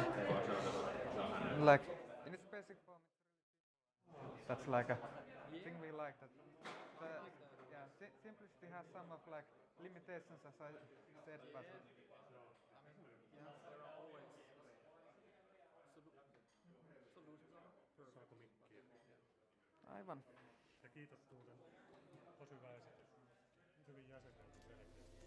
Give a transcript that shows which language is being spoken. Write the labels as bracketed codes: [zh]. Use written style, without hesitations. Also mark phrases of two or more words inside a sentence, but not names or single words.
[en] Like in its basic form, that's like a thing we like. That simplicity has some of like limitations, as I said, but There are always solutions. [fi] aivan. Ja kiitos muuten. Tosi hyvä esitys. Hyvin jäsennelty selkeästi.